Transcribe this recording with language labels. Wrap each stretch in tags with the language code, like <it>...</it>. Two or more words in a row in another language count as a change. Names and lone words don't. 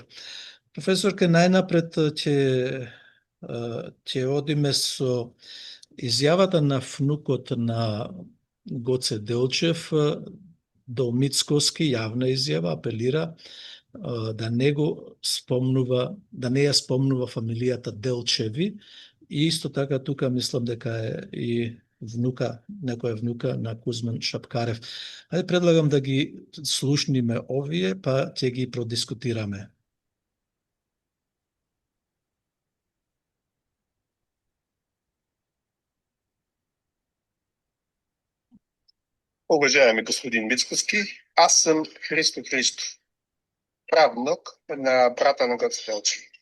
<mk>Професорке, најнапред ќе одиме со изјавата на внукот на Гоце Делчев до Мицкоски, јавна изјава, апелира да не го спомнува, да не ја спомнува фамилијата Делчеви, и исто така тука мислам дека е и внука, некоја внука на Кузман Шапкарев. Ајде, предлагам да ги слушниме овие, па ќе ги продискутираме.</mk> <bg>Уважаеми господин Мицкоски, аз съм Христо Христов, правнук на брата на Гоце Делчев.</bg>